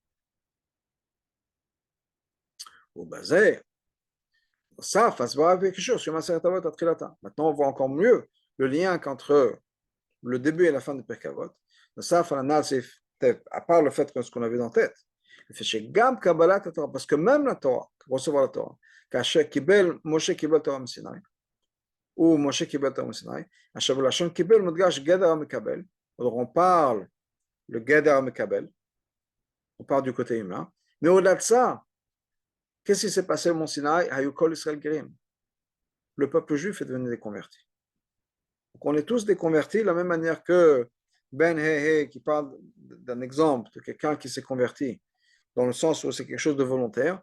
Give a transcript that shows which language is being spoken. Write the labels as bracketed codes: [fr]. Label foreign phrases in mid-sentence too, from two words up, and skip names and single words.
[fr] Maintenant, on voit encore mieux le lien entre le début et la fin de Pirkei Avot. À part le fait que ce qu'on avait dans la tête, parce que même la Torah, recevoir la Torah, Moshe [he] קיבל תורה מסיני, [fr] ou Moshe [he] קיבל תורה מסיני, עכשיו בלשון קיבל מודגש גדר המקבל, [fr] alors on parle le [he] גדר המקבל, [fr] on parle du côté humain, mais au-delà de ça, qu'est-ce qui s'est passé au Mont Sinaï? [he] היו כל ישראל גרים. [fr] Le peuple juif est devenu des convertis. Donc on est tous des convertis de la même manière que Ben Hehe qui parle d'un exemple de quelqu'un qui s'est converti dans le sens où c'est quelque chose de volontaire.